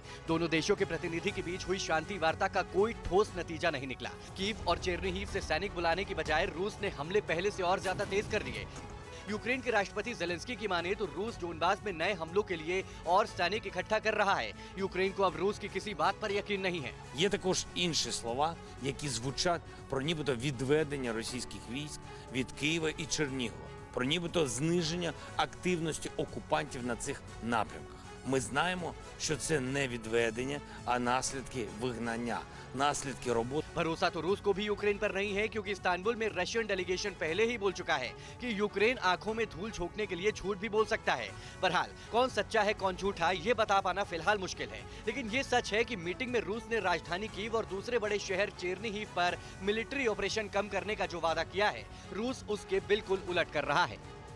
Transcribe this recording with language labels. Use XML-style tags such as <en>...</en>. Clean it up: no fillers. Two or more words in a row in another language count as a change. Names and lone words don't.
<hi>दोनों देशों के प्रतिनिधि के बीच हुई शांति वार्ता का कोई ठोस नतीजा नहीं निकला। कीव और चेरनीहिव से सैनिक बुलाने की बजाय रूस ने हमले पहले से और ज्यादा तेज कर दिए। यूक्रेन के राष्ट्रपति ज़ेलेंस्की की माने तो रूस डोनबास में नए हमलों के लिए और सैनिक इकट्ठा कर रहा है। यूक्रेन को अब रूस की किसी बात पर यकीन नहीं है।</hi> <uk>Є також інші слова, які звучать про нібито відведення російських військ від Києва і Чернігова, про нібито зниження активності окупантів на цих напрямках. Ми знаємо, що це не відведення, а наслідки вигнання, नास्लिद रोबोट।</uk> <hi>भरोसा तो रूस को भी यूक्रेन पर नहीं है, क्योंकि इस्तांबुल में</hi> <en>Russian delegation</en> <hi>पहले ही बोल चुका है कि यूक्रेन आंखों में धूल झोंकने के लिए झूठ भी बोल सकता है। बहरहाल कौन सच्चा है कौन झूठा ये बता पाना फिलहाल मुश्किल है, लेकिन ये सच है कि मीटिंग में रूस ने राजधानी कीव और दूसरे बड़े शहर चेरनीहिव पर</hi> <en>military operation</en> <hi>कम करने का जो वादा किया है, रूस उसके बिल्कुल उलट कर रहा है।</hi>